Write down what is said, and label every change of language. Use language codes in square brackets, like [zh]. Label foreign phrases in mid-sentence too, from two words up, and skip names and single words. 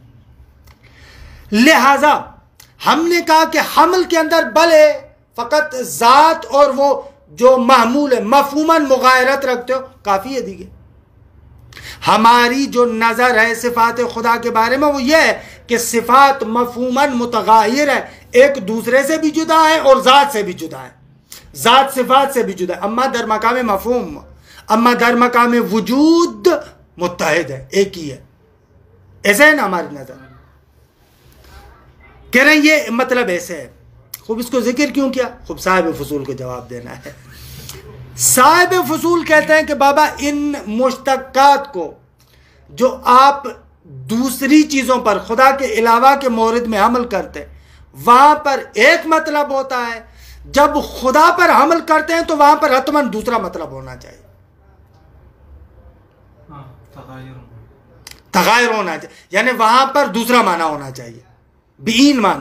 [ur] لہذا ہم نے کہا کہ حمل کے اندر بلے فقط ذات اور وہ جو محمول ہے مفہوماً مغایرت رکھتے ہو کافی ہے دیگے۔ ہماری جو نظر ہے صفات خدا کے بارے میں وہ یہ ہے کہ صفات مفہوماً متغیر ہے، ایک دوسرے سے بھی جدا ہے اور ذات سے بھی جدا ہے، ذات صفات سے بھی جدا ہے، [fa] اما در مقام مفہوم اما در مقام وجود [ur] متحد ہے، ایک ہی ہے، ایسا ہے نا ہماری نظر۔ کہہ رہے ہیں یہ مطلب ایسے ہے۔ خوب اس کو ذکر کیوں کیا؟ خوب صاحب فصول کو جواب دینا ہے۔ صاحب فصول کہتے ہیں کہ بابا ان مشتقات کو جو آپ دوسری چیزوں پر خدا کے علاوہ کے مورد میں حمل کرتے وہاں پر ایک مطلب ہوتا ہے، جب خدا پر حمل کرتے ہیں تو وہاں پر حتماً دوسرا مطلب ہونا چاہیے، تغیر ہونا چاہیے، یعنی وہاں پر دوسرا معنی ہونا چاہیے، بین معنی۔